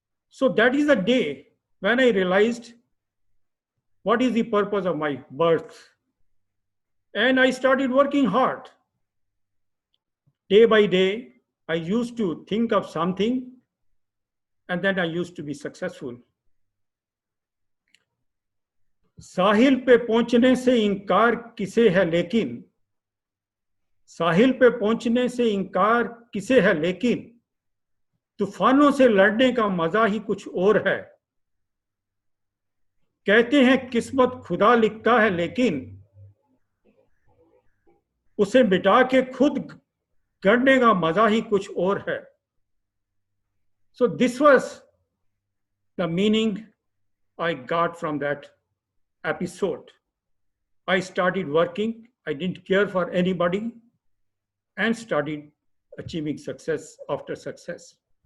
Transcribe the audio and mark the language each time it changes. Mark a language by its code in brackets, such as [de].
[en] So that is the day when I realized what is the purpose of my birth. And I started working hard. Day by day, I used to think of something and then I used to be successful. [hi] साहिल पे पहुंचने से इनकार किसे है लेकिन, साहिल पे पहुंचने से इनकार किसे है लेकिन, तूफानों से लड़ने का मजा ही कुछ और है। कहते हैं किस्मत खुदा लिखता है लेकिन उसे मिटा के खुद गढ़ने का मजा ही कुछ और है। [en] So this was the meaning I got from that episode. I started working, I didn't care for anybody, and started achieving success after success.